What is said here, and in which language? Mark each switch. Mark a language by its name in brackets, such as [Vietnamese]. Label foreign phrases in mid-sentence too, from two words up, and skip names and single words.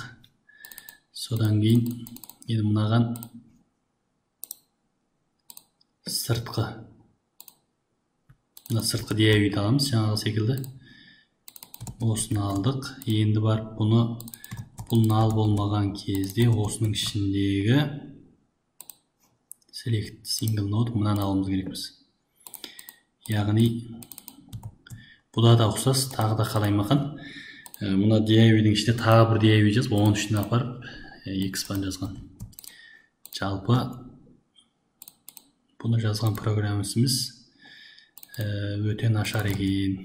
[Kazakh] Содан кейін енді мынаған сыртқы div-ді аламыз, жаңағы секілді. Осыны алдық. Енді барып бұл null болмаған кезде осының ішіндегі [English] select single node [Kazakh] мұнан алуымыз керекпіз. Яғни бұда да ұқсас, тағы да қалай маған. Мұна div-дің ішінде тағы бір div жазып, оның ішіне апарып expand жазған. Жалпы бұны жазған программисіміз өте нашар екен.